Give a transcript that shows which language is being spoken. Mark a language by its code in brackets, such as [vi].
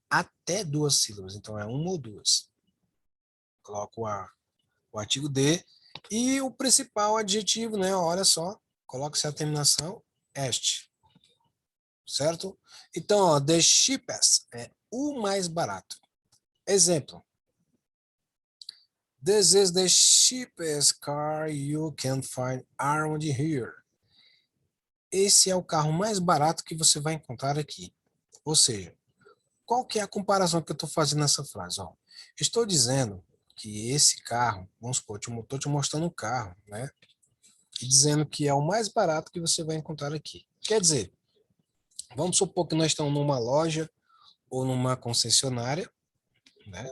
[pt] Até duas sílabas. Então, é uma ou duas. Coloco o artigo de. E o principal adjetivo, né? Olha só. Coloca-se a terminação est. Certo? Então, ó, the cheapest é o mais barato. Exemplo. [en] This is the cheapest car you can find around here. [pt] Esse é o carro mais barato que você vai encontrar aqui. Ou seja, qual que é a comparação que eu estou fazendo nessa frase? Ó, estou dizendo que esse carro, vamos supor, estou te mostrando um carro, né? E dizendo que é o mais barato que você vai encontrar aqui. Quer dizer, vamos supor que nós estamos numa loja ou numa concessionária, né?